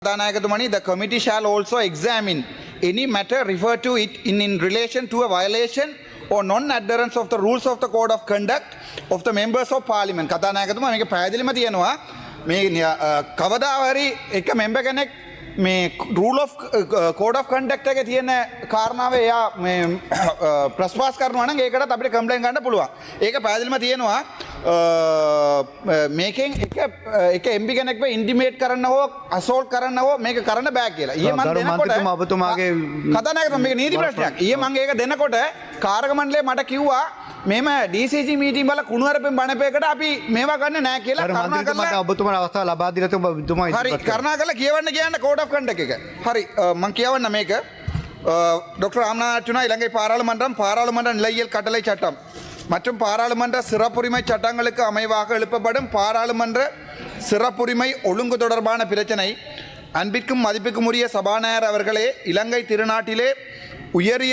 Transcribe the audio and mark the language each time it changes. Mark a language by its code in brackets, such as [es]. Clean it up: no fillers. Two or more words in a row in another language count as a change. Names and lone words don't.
[en] Money, the committee shall also examine any matter referred to it in relation to a violation or non-adherence of the rules of the code of conduct of the members of parliament. [si] කතානායකතුමා මේක පැහැදිලිම තියෙනවා මේ කවදාවරි එක member කෙනෙක් මේ [en] rule of code of conduct [si] එකේ තියෙන කාරණාව එයා මේ ප්‍රස්වාස් කරනවා නම් ඒකටත් අපිට කම්ප්ලේන්ට් ගන්න පුළුවන්. ඒක පැහැදිලිම තියෙනවා මේකෙන් එක MP කෙනෙක්ව ඉන්ටිමේට් කරන්න හෝ අසෝල්ට් කරන්න හෝ මේක කරන්න බෑ කියලා. ඊයේ මම දෙනකොට ඔබතුමාගේ කතානායකතුමා මේක නීති ප්‍රශ්නයක්. ඊයේ මම ඒක දෙනකොට කාර්ක මණ්ඩලය මට කිව්වා මෙම DCG මීටින් වල කුණුහරුපෙන් බණපේකට අපි මේවා ගන්න නෑ කියලා කරුණාකරලා ඔබතුමාට අවස්ථාව ලබා දීලා ඔබතුමා හරි කරුණාකරලා කියවන්න කියන්න [en] code of conduct [si] එක. හරි මම කියවන්න මේක [ta] டாக்டர் ராமநாதன் இலங்கை பாராளுமன்ற நிலையியல் கட்டளை சட்டம் மற்றும் பாராளுமன்ற சிறப்புரிமை சட்டங்களுக்கு அமைவாக எழுப்பப்படும் பாராளுமன்ற சிறப்புரிமை ஒழுங்கு தொடர்பான பிரச்சனை அன்பிற்கும் மதிப்புக்கும் உரிய சபாநாயகர் அவர்களே, இலங்கை திருநாட்டிலே உயரிய